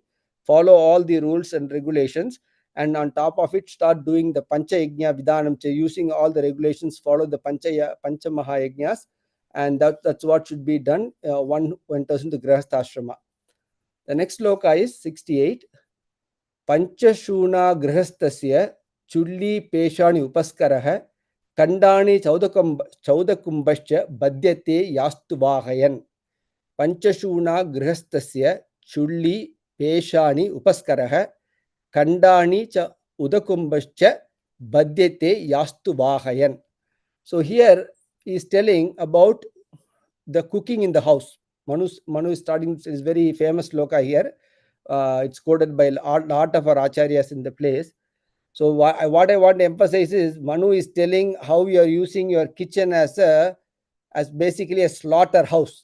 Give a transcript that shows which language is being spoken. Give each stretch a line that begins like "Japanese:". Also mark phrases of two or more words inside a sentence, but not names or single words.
English: Follow all the rules and regulations, and on top of it start doing the
Sanskrit: पञ्च यज्ञ विधानम्,
English: using all the regulations, follow the
Sanskrit: पञ्च महायज्ञाः,
English: and that's what should be done one enters into
Sanskrit: गृहस्थ आश्रम.
English: The next sloka is 68.
Sanskrit: पञ्चसूना गृहस्थस्य चुल्ली पेषणी उपस्करः कण्डनी चोदकुम्भश्च बध्यते यस्तु वाहयन्. पञ्चसूना गृहस्थस्य चुल्ली पेषणी उपस्करः कण्डनी च उदकुम्भश्च बध्यते यस्तु वाहयन्.
English: So here he is telling about the cooking in the house. Manu is starting, is very famous sloka here. It's quoted by a lot of our acharyas in the place. So what I want to emphasize is Manu is telling how you are using your kitchen as basically a slaughterhouse.